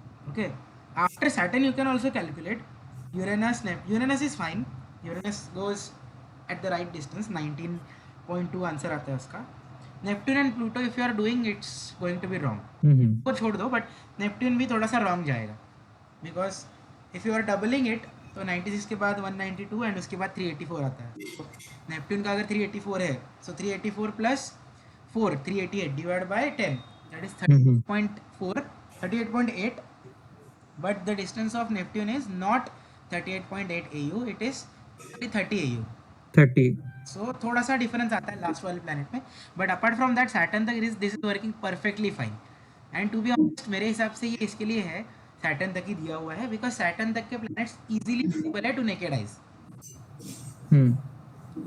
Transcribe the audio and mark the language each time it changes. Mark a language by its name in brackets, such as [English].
[English] Okay, after Saturn you can also calculate Uranus is fine, Uranus goes at the right distance, 19.2 answer आता है उसका। Neptune and Pluto if you are doing it's going to be wrong, वो छोड़ दो, but Neptune भी थोड़ा सा wrong जाएगा, because if you are doubling it तो 96 के बाद 192 एंड उसके बाद 384 आता है। तो नेपट्यून का अगर 384 है, so 384 + 4, 388 divide by 10, that is 38.4, 38.8, but the distance of Neptune is not 38.8 AU, it is 30 AU. 30। [Hindi] So थोड़ा सा डिफरेंस आता है लास्ट वाले प्लैनेट में, but apart from that Saturn तक this is working perfectly fine. And to be honest मेरे हिसाब से ये इसके लिए है, सैटर्न तक ही दिया हुआ है, बिकॉज सैटर्न तक के प्लैनेट्स इजीली विजिबल है टू नेकेड आइज।